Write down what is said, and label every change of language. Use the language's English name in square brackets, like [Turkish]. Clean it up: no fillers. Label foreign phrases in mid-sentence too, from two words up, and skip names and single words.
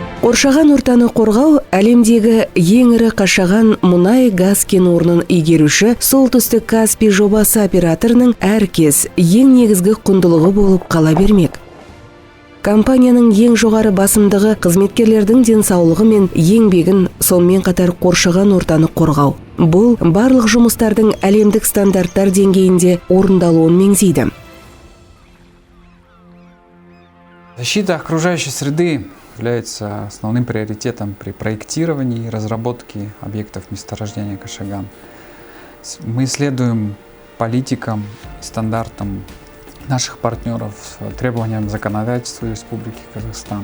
[Kazakh] Қоршаған ортаны қорғау әлемдегі ең ірі қашаған мұнай газ кен орнын игеруші Солтүстік Каспий жобасы операторының әркез ең негізгі құндылығы болып қала бермек. Компанияның ең жоғары басымдығы қызметкерлердің денсаулығы мен еңбегін, сонымен қатар қоршаған ортаны қорғау. Бұл барлық жұмыстардың әлемдік стандарттар деңгейінде орындалуын меңзейді. [Russian] Защита окружающей среды является основным приоритетом при проектировании и разработке объектов месторождения Кашаган. Мы следуем политикам и стандартам наших партнеров, требованиям законодательства Республики Казахстан.